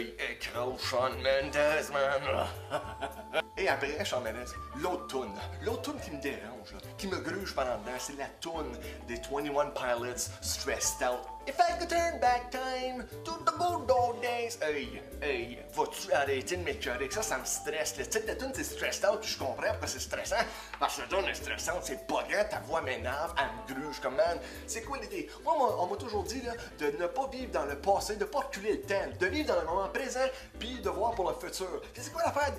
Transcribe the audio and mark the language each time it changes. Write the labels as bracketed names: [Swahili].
[French] Écrase Shawn Mendes, man. Et après, Shawn Mendes, l'autre tune qui me dérange, là, qui me gruge pendant dedans, c'est la tune des 21 Pilots, Stressed Out. [English] If I could turn back time to the good old days. [French] Hey, vas-tu arrêter de m'écœurer? Ça me stresse. Tu sais, ta tune c'est Stressed Out, puis je comprends pourquoi c'est stressant. Parce que la tune est stressante, c'est pas grand, ta voix m'énerve, elle me gruge comme man. C'est quoi l'idée? Moi, on m'a toujours dit là, de ne pas vivre dans le passé, de pas reculer le temps, de vivre dans le moment présent, puis de voir pour le futur. Puis c'est quoi l'affaire?